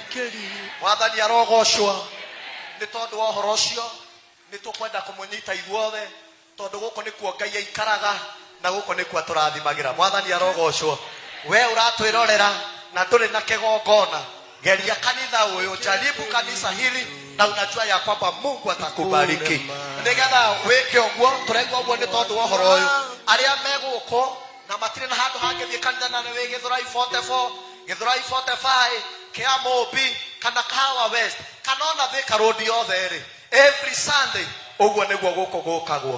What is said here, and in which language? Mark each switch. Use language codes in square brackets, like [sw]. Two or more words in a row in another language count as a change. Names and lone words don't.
[ki] Mwathani arogocwo nĩ tondũ wa ũhoro ũcio nĩ tũkwenda kũmũnyita ithuothe tondũ gũkũ nĩkuo Ngai aikaraga na gũkũ nĩkuo tũrathimagĩra. Mwathani arogocwo. We ũratwĩrorera na ndũrĩ na kĩgongona, geria kanitha ũyũ, [sw] jaribu kanisa hili na unajua ya kwamba Mungu atakubariki. [ki] Nĩgetha wĩke ũguo, tũraigua ũguo nĩ tondũ wa ũhoro ũyũ. Arĩa megũkũ na matirĩ na handũ hangĩthiĩ kanitha na nĩ Gĩthũrai 44, Gĩthũrai 45, Kĩamũmbi kana Kahawa West kana ona Thika Road yothe rĩ, [en] every Sunday [ki] ũguo nĩguo gũkũ gũkagwo.